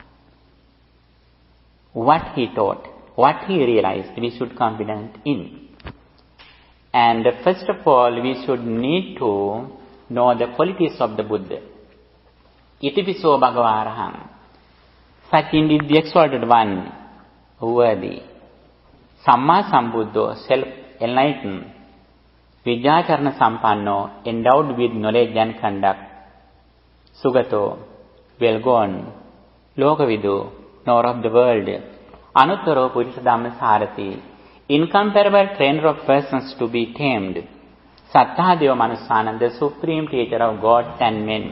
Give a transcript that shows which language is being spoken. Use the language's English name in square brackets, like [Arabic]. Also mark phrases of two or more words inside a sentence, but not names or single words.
[English] What he taught, what he realized, we should confident in. And first of all, we should need to know the qualities of the Buddha. [Pali] Itipiso Bhagavaraham. [English] Such indeed the exalted one, worthy. [Pali] Samma Sambuddho, self-enlightened. Vijacharana Sampanno, [English] endowed with knowledge and conduct. Sugato, well gone. Lokavidu, knower of the world. [Pali] Anuttaro Purisa Dhamma Sarati, [English] incomparable trainer of persons to be tamed. [Pali] Sattadeva Manusana, [English] the supreme teacher of gods and men.